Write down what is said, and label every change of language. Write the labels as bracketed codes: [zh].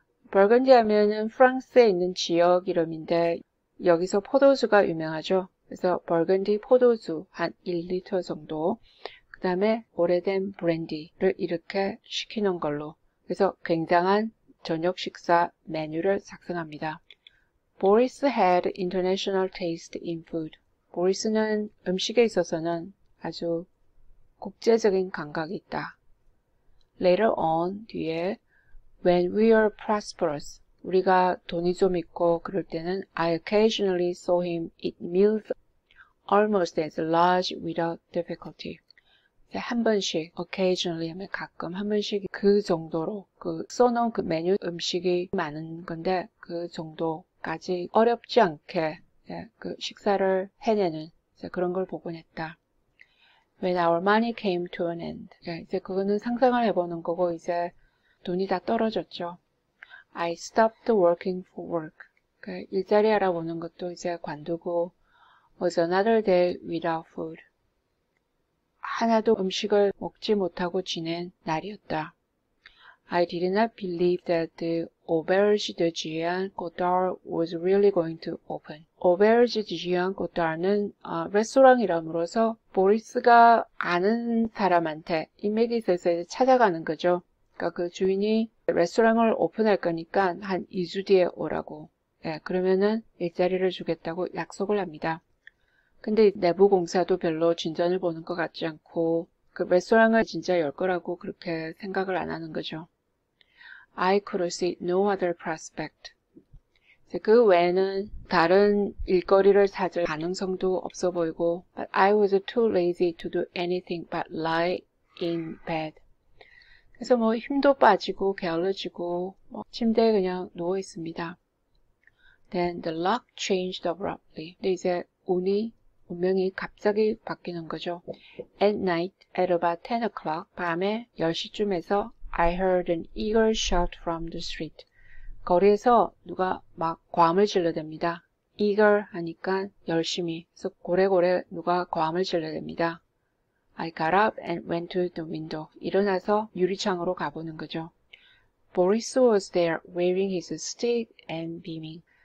[ko] 벌건디 하면은 프랑스에 있는 지역 이름인데 여기서 포도주가 유명하죠. 그래서 벌건디 포도주 한 1리터 정도, 그 다음에 오래된 브랜디를 이렇게 시키는 걸로, 그래서 굉장한 저녁 식사 메뉴를 작성합니다. [en] Boris had international taste in food. [ko] 보리스는 음식에 있어서는 아주 국제적인 감각이 있다. [en] Later on, [ko] 뒤에 [en] When we are prosperous, [ko] 우리가 돈이 좀 있고 그럴 때는 [en] I occasionally saw him eat meals almost as large without difficulty. [ko] 한 번씩, occasionally 하면 가끔, 한 번씩 그 정도로, 써놓은 그 메뉴 음식이 많은 건데 그 정도까지 어렵지 않게 그 식사를 해내는 그런 걸 보곤 했다. [en] When our money came to an end. [ko] 이제 그거는 상상을 해보는 거고 이제 돈이 다 떨어졌죠. [en] I stopped working for work. [ko] 일자리 알아보는 것도 이제 관두고 [en] was another day without food. [ko] 하나도 음식을 먹지 못하고 지낸 날이었다. [en] I did not believe that the Auberge de Jean Godard was really going to open. [ko] Auberge de Jean Godard는 레스토랑 이름으로서 보리스가 아는 사람한테 인맥이 있어서 찾아가는 거죠. 그러니까 그 주인이 레스토랑을 오픈할 거니까 한 2주 뒤에 오라고. 그러면은 일자리를 주겠다고 약속을 합니다. 근데 내부 공사도 별로 진전을 보는 것 같지 않고 그 레스토랑을 진짜 열 거라고 그렇게 생각을 안 하는 거죠. [en] I could see no other prospect. [ko] 그 외에는 다른 일거리를 찾을 가능성도 없어 보이고 [en] But I was too lazy to do anything but lie in bed. [ko] 그래서 뭐 힘도 빠지고 게을러지고 침대에 그냥 누워 있습니다. [en] Then the luck changed abruptly. [ko] 근데 이제 운명이 갑자기 바뀌는 거죠. [en] At night, at about 10 o'clock, [ko] 밤에 10시쯤에서 [en] I heard an eager shout from the street. [ko] 거리에서 누가 막 고함을 질러댑니다. eager 하니까 열심히. 그래서 고래고래 누가 고함을 질러댑니다. [en] I got up and went to the window. [ko] 일어나서 유리창으로 가보는 거죠. [en] Boris was there waving his stick and beaming.